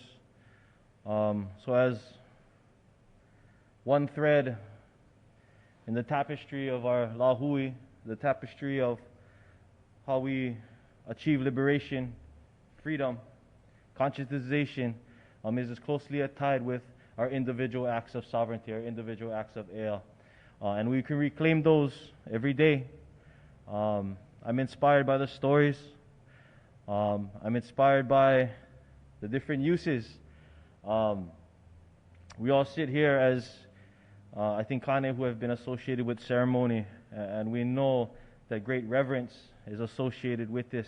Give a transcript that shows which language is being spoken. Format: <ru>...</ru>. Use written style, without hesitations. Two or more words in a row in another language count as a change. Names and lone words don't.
<en>So as one thread in the tapestry of our Lā Hoʻihoʻi, the tapestry of how we achieve liberation, freedom, conscientization, is as closely tied with our individual acts of sovereignty, our individual acts of ʻea. And we can reclaim those every day. I'm inspired by the stories. I'm inspired by the different uses. We all sit here as, I think, Kāne who have been associated with ceremony, and we know that great reverence is associated with this.</en>